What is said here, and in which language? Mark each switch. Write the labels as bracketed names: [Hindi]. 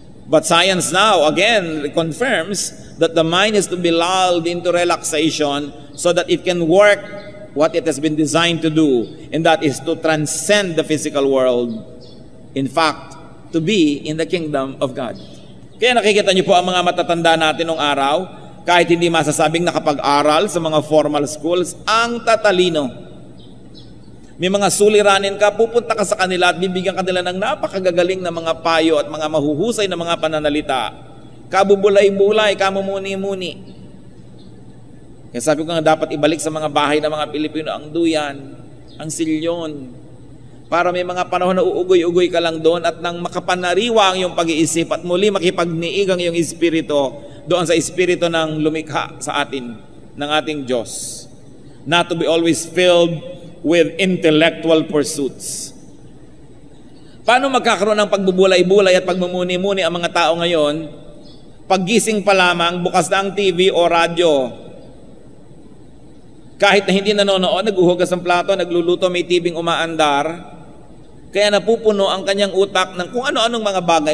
[English] But science now, again, confirms that the mind is to be lulled into relaxation so that it can work what it has been designed to do, and that is to transcend the physical world. In fact, to be in the kingdom of God. [Filipino] Kaya nakikita niyo po ang mga matatanda natin nung araw, kahit hindi masasabing nakapag-aral sa mga formal schools, ang tatalino. May mga suliranin ka, pupunta ka sa kanila at bibigyan ka nila ng napakagagaling na mga payo at mga mahuhusay na mga pananalita. Kabubulay-bulay, kamumuni-muni. Kaya sabi ko nga dapat ibalik sa mga bahay ng mga Pilipino ang duyan, ang silyon, para may mga panahon na uugoy-ugoy ka lang doon at nang makapanariwa ang iyong pag-iisip at muli makipagniig ang iyong espiritu doon sa espiritu ng lumikha sa atin, ng ating Diyos. [English] Not to be always filled with intellectual pursuits. [Filipino] Paano magkakaroon ng pagbubulay-bulay at pagmumuni-muni ang mga tao ngayon? Paggising pa lamang, bukas na ang TV o radyo, kahit na hindi nanonood, naghuhugas ng plato, nagluluto, may tibing umaandar, kaya napupuno ang kanyang utak ng kung ano-anong mga bagay.